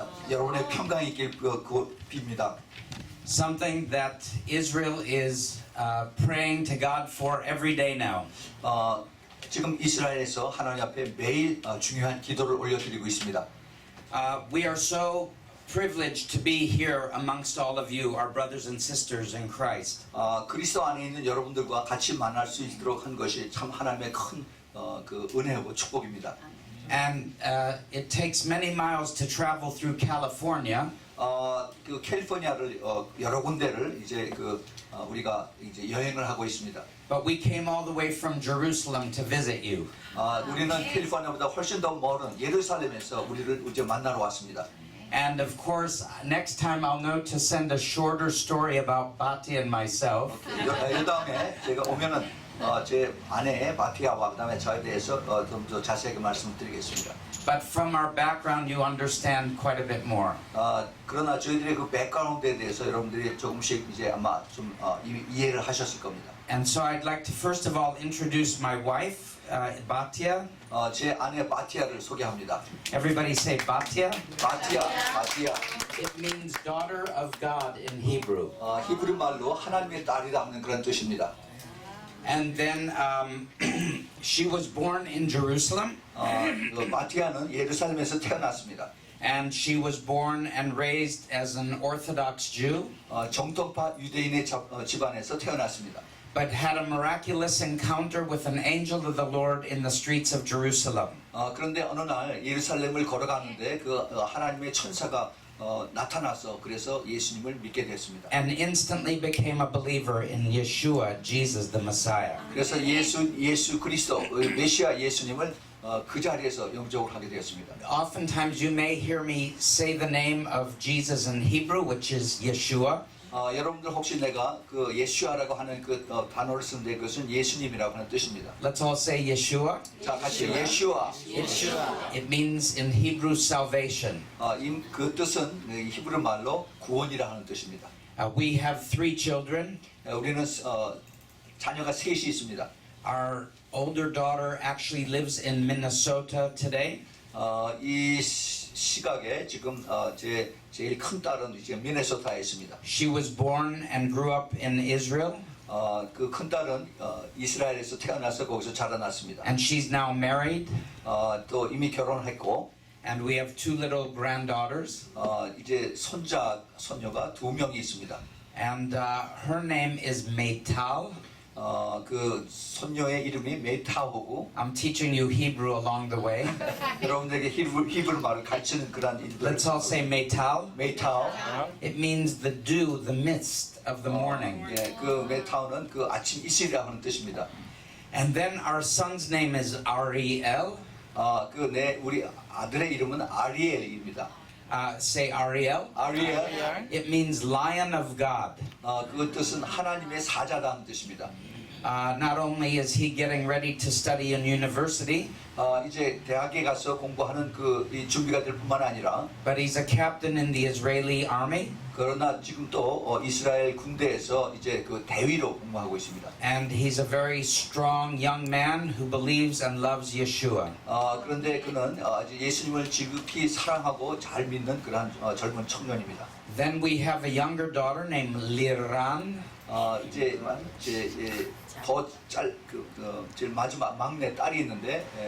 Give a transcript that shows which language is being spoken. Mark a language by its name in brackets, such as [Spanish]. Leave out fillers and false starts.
[Korean] 여러분의 평강이 있길 빕니다. [English] Something that Israel is praying to God for every day now. [Korean] 지금 이스라엘에서 하나님 앞에 매일 중요한 기도를 올려드리고 있습니다. [English] We are so privileged to be here amongst all of you, our brothers and sisters in Christ. [Korean] 그리스도 안에 있는 여러분들과 같이 만날 수 있도록 한 것이 참 하나님의 큰 그 은혜고 축복입니다. [English] And it takes many miles to travel through California. [Korean] 그 캘리포니아를 여러 군데를 이제 우리가 이제 여행을 하고 있습니다. [English] But we came all the way from Jerusalem to visit you. [Korean] 우리는 캘리포니아보다 훨씬 더 먼 예루살렘에서 우리를 이제 만나러 왔습니다. [English] And of course, next time I'll know to send a shorter story about Bati and myself. [Korean] 이 다음에 제가 오면은 제 아내 바티아와 그다음에 저에 대해서 좀 더 자세하게 말씀드리겠습니다. [English] But from our background, you understand quite a bit more. [Korean] 그러나 저희들의 그 백그라운드에 대해서 여러분들이 조금씩 이제 아마 좀 이해를 하셨을 겁니다. [English] And so I'd like to first of all introduce my wife, Batia. [Korean] 제 아내 바티아를 소개합니다. [English] Everybody say Batia. [Korean] 바티아. [English] It means daughter of God in Hebrew. [Korean] 히브리 말로 하나님의 딸이라 하는 그런 뜻입니다. [English] And then she was born in Jerusalem. [Korean] 바티아는 예루살렘에서 태어났습니다. [English] And she was born and raised as an Orthodox Jew. [Korean] 정통파 유대인의 집안에서 태어났습니다. [English] But had a miraculous encounter with an angel of the Lord in the streets of Jerusalem. [Korean] 그런데 어느 날 예루살렘을 걸어가는데 그 하나님의 천사가 나타나서 그래서 예수님을 믿게 됐습니다. [English] And instantly became a believer in Yeshua, Jesus the Messiah. [Korean] 그래서 예수 그리스도 메시아 예수님을 그 자리에서 영접을 하게 되었습니다. [English] Oftentimes you may hear me say the name of Jesus in Hebrew, which is Yeshua. [Korean] 여러분들 혹시 내가 그 예수아라고 하는 그 단어를 쓰는데 그것은 예수님이라고 하는 뜻입니다. [English] Let's all say Yeshua. [Korean] 자, 같이 예수아. [English] It means in Hebrew salvation. [Korean] 그 뜻은 히브리 말로 구원이라 하는 뜻입니다. [English] We have 3 children. [Korean] 우리는 자녀가 셋이 있습니다. [English] Our older daughter actually lives in Minnesota today. [Korean] 이 시각에 지금 제일 큰 딸은 이제 미네소타에 있습니다. [English] She was born and grew up in Israel. [Korean] 그 큰 딸은 이스라엘에서 태어나서 거기서 자라났습니다. [English] And she's now married. [Korean] 또 이미 결혼했고. [English] And we have 2 little granddaughters. [Korean] 이제 손녀가 2명이 있습니다. [English] And her name is Meital. [Korean] 그 손녀의 이름이 메타오고. [English] I'm teaching you Hebrew along the way. [Korean] 여러분들에게 히브리 말을 가르치는 그런 이름들. [English] Let's all say Meital. [Korean] 메타오. [English] It means the dew, the mist of the morning. [Korean] 예, 그 메타오는 그 아침 이슬이라 하는 뜻입니다. [English] And then our son's name is Ariel. [Korean] 우리 아들의 이름은 아리엘입니다. [English] Say Ariel. [Korean] 아리엘. [English] It means lion of God. [Korean] 그 뜻은 하나님의 사자라는 뜻입니다. [English] Not only is he getting ready to study in university, [Korean] 이제 대학에 가서 공부하는 이 준비가 될 뿐만 아니라, [English] but he's a captain in the Israeli army. [Korean] 그러나 지금 또 이스라엘 군대에서 이제 그 대위로 근무하고 있습니다. [English] And he's a very strong young man who believes and loves Yeshua. [Korean] 그런데 그는 예수님을 지극히 사랑하고 잘 믿는 그런 젊은 청년입니다. [English] Then we have a younger daughter named Liran. [Korean] 이제 제일 마지막 막내 딸이 있는데